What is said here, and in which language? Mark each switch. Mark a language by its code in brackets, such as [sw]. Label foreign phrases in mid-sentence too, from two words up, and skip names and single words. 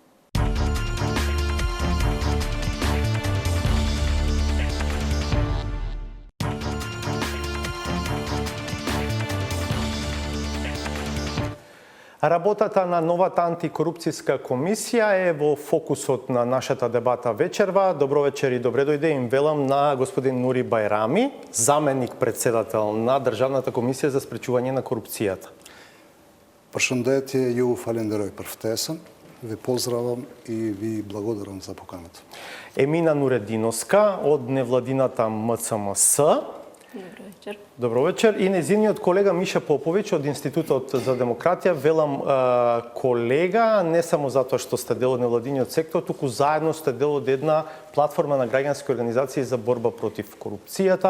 [mk] Работата на новата антикорупцијска комисија е во фокусот на нашата дебата вечерва. Добро вечер и добре дојде им велам на господин Нури Бајрами, заменик председател на Државната комисија за спречување на корупцијата. [sq] Përshëndetje, ju falenderoj për ftesën, [mk] ви поздравам и ви благодарам за поканата. Емина Нурединовска од невладината МЦМС. Добро вечер. Добро вечер. И незиниот колега Миша Поповиќ од Институтот за демократија. Велам колега, не само затоа што сте дел од невладиниот сектор, туку заедно сте дел од една платформа на граѓански организации за борба против корупцијата.